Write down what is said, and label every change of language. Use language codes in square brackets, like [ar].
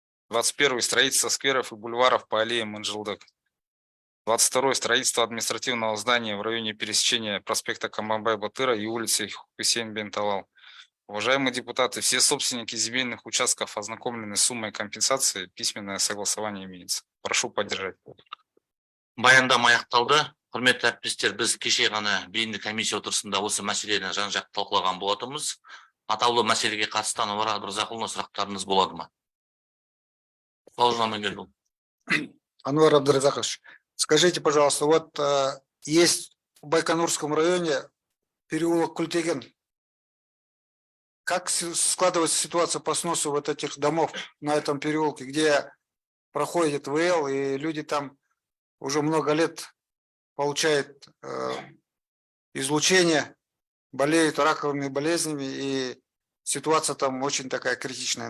[ru] 21 строительство скверов и бульваров по аллее Манжилдык. 22 строительство административного здания в районе пересечения проспекта Кабанбай-Батыра и улицы Хусейн бен Талал. Уважаемые депутаты, все собственники земельных участков ознакомлены с суммой компенсации, письменное согласование имеется. Прошу поддержать. [kk] Баяндама аяқталды. Құрметті әріптестер, біз кеше ғана бейінді комиссия отырысында осы мәселені жан-жақты талқылаған болатынбыз. Атаулы мәселеге қатысты Ануар Абдразақұлына сұрақтарыңыз болады ма? Бауыржан Магдеевич. [ru] Ануар Абдразакович, Скажите, пожалуйста, вот есть в Байконурском районе переулок Культеген. Как складывается ситуация по сносу вот этих домов на этом переулке, где проходит ВЛ, и люди там уже много лет получают излучение, болеют раковыми болезнями, и ситуация там очень такая критичная.